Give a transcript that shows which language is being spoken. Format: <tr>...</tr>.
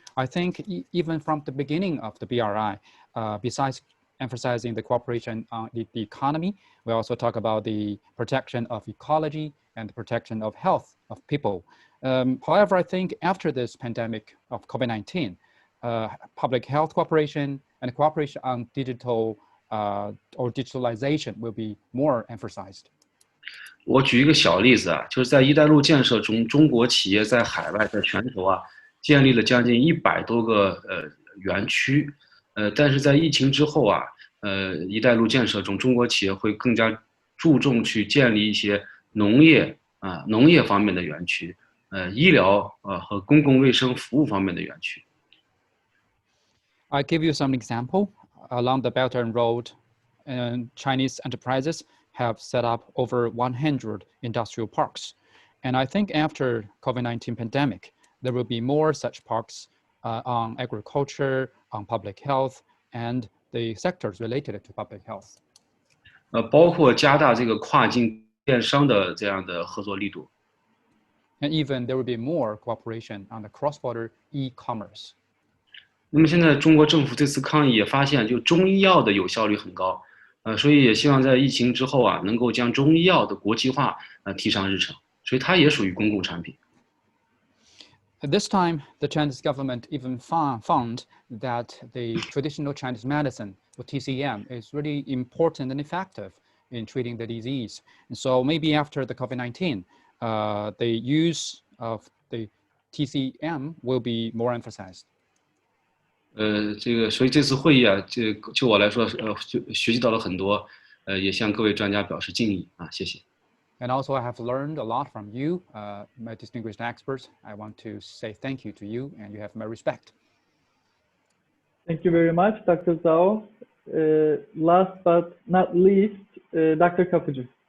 <en>I think even from the beginning of the BRI, besides emphasizing the cooperation on the economy, we also talk about the protection of ecology and the protection of health of people. However, I think after this pandemic of COVID-19, public health cooperation and cooperation on digital or digitalization will be more emphasized.</en> <zh>我举一个小例子啊，就是在“一带一路”建设中，中国企业在海外、在全球啊，建立了将近100多个园区。但是在疫情之后啊，“一带一路”建设中，中国企业会更加注重去建立一些农业方面的园区，医疗和公共卫生服务方面的园区。</zh> <en>I give you some example. Along the Belt and Road, and Chinese enterprises have set up over 100 industrial parks. And I think after COVID-19 pandemic, there will be more such parks on agriculture, on public health, and the sectors related to public health.</en> <zh>包括加大这个跨境电商的这样的合作力度。</zh> <en>And even there will be more cooperation on the cross-border e-commerce.</en> <zh>那么现在中国政府这次抗疫也发现，就中医药的有效率很高，所以也希望在疫情之后啊，能够将中医药的国际化提上日程，所以它也属于公共产品。</zh> <en>At this time, the Chinese government even found that the traditional Chinese medicine, or TCM, is really important and effective in treating the disease. And so maybe after the COVID-19, the use of the TCM will be more emphasized.</en> <zh>这个，所以这次会议啊，就我来说，就学习到了很多，也向各位专家表示敬意啊，谢谢。</zh> <en>And also, I have learned a lot from you, my distinguished experts. I want to say thank you to you, and you have my respect. Thank you very much, Dr. Zhao. Last but not least, Dr. Kapıcı.</en>